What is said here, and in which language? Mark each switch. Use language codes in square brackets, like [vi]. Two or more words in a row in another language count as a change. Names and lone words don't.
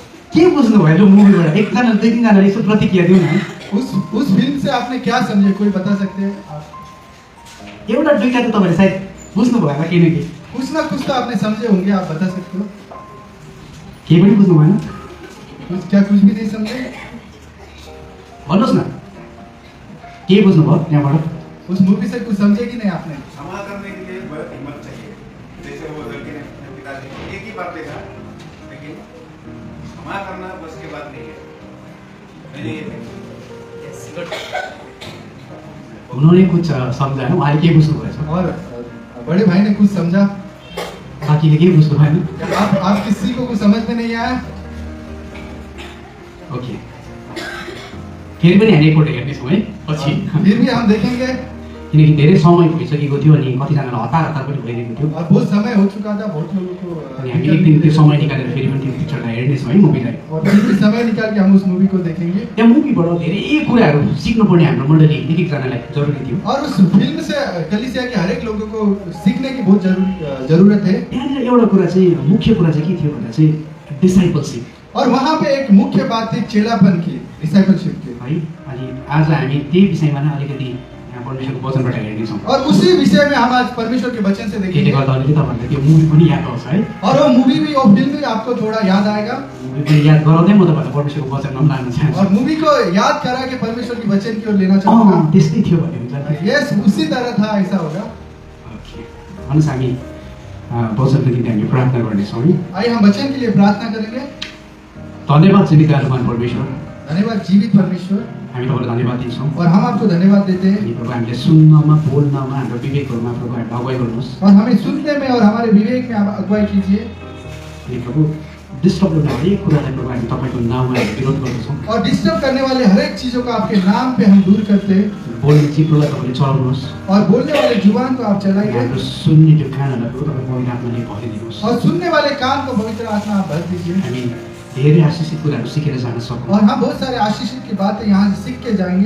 [ne] के बुझ्नु भयो त्यो मुभीबाट? एकजना दुई तीनजनाले यसो प्रतिक्रिया दिउँ न। [hi] उस फिल्म से आपने क्या समझे, कोई बता सकते हैं आप? [ne] एउटा दुईटा त तपाईँले सायद बुझ्नु भयो होला केही न केही। [hi] कुछ ना कुछ तो आपने समझे होंगे, आप बता सकते हो? [ne] केही पनि बुझ्नु भएन? [hi] क्या कुछ भी नहीं समझे? [ne] भन्नुहोस् न के बुझ्नु भयो त्यहाँबाट? [hi] उस मूवी से कुछ समझे कि नहीं आपने? क्षमा करने के लिए बहुत हिम्मत चाहिए। जैसे वो लड़के ने अपने पिताजी को एक ही बार देखा, लेकिन क्षमा करना बस की बात नहीं है। मैंने ये देखा। उन्होंने कुछ समझा है, [ne] उहाँले के बुझ्नु भएछ? [hi] और बड़े भाई ने कुछ समझा? [ne] साथीले के बुझ्नु भएन? [hi] आप किसी को कुछ समझ में नहीं आया? ओके, [ne] फेरि पनि हामी एकपल्ट हेर्नेछौँ है पछि। [hi] फिर भी हम देखेंगे। [ne] किनकि धेरै समय भइसकेको थियो अनि कतिजनालाई हतार हतार पनि भइरहेको थियो। [hi] और बहुत समय हो चुका था, बहुत लोगों को। [ne] अनि हामी एक दिन त्यो समय निकालेर फेरि पनि त्यो पिक्चरलाई हेर्नेछौँ है, मुभीलाई। [hi] और फिर भी समय निकाल के हम उस मूवी को देखेंगे। [ne] त्यहाँ मुभीबाट धेरै कुराहरू सिक्नुपर्ने हाम्रो मण्डली एक एकजनालाई जरुरी थियो। [hi] और उस फिल्म से कलीसिया के हर एक लोगों को सीखने की बहुत जरूरत है। [ne] त्यहाँनिर एउटा कुरा चाहिँ मुख्य कुरा चाहिँ के थियो भन्दा चाहिँ डिसाइपलसिप। [hi] और वहाँ पे एक मुख्य बात थी चेलापन की, डिसाइपलशिप की है। [ne] अनि आज हामी त्यही विषयमा नै अलिकति यहाँ परमेश्वरको वचनबाट हेर्नेछौँ। [hi] और उसी विषय में हम आज परमेश्वर के वचन से [ne] त्यसले [hi] देखेंगे। [ne] गर्दा अलिकति तपाईँहरूलाई त्यो मुभी पनि याद आउँछ है। [hi] और वो मूवी भी, वो फिल्म भी आपको थोड़ा याद आएगा। [ne] मुभी पनि याद गराउँदै म तपाईँलाई परमेश्वरको वचनमा पनि लान चाहन्छु। [hi] और मूवी को याद करा के परमेश्वर की वचन की ओर लेना चाहूँगा। [ne] त्यस्तै थियो भन्ने हुन्छ। यस, [hi] उसी तरह था, ऐसा होगा। ओके, [ne] भन्नुहोस् हामी वचनको निम्ति हामी प्रार्थना गर्नेछौँ है। [hi] आइए हम वचन के लिए प्रार्थना करेंगे। [ne] धन्यवाद जीवित आत्मान परमेश्वर, धन्यवाद जीवित परमेश्वर, हामी तपाईँलाई धन्यवाद दिन्छौँ। [hi] और हम आपको धन्यवाद देते हैं। [ne] अनि प्रभु हामीले सुन्नमा बोल्नमा हाम्रो विवेकहरूमा प्रभु हामीले अगुवाई गर्नुहोस्। [hi] और हमें सुनने में और हमारे विवेक में आप अगुवाई कीजिए। [ne] अनि प्रभु डिस्टर्ब गर्ने हरेक कुरालाई प्रभु हामी तपाईँको नाममा हामी विरोध गर्दछौँ। [hi] और डिस्टर्ब करने वाले हर एक चीजों को आपके नाम पे हम दूर करते हैं। [ne] बोल्ने चिप्लोलाई तपाईँले चलाउनुहोस्। [hi] और बोलने वाले जुबान को आप चलाइए। [ne] हाम्रो सुन्ने त्यो कानहरूलाई प्रभु तपाईँ पवित्र आत्माले भरिदिनुहोस्। [hi] और सुनने वाले कान को पवित्र आत्मा आप भर दीजिए। [ne] हामी धेरै आशिषित कुराहरू सिकेर जान सकौँ। [hi] और हम बहुत सारे आशीषित की बातें यहाँ से सीख के जाएंगे।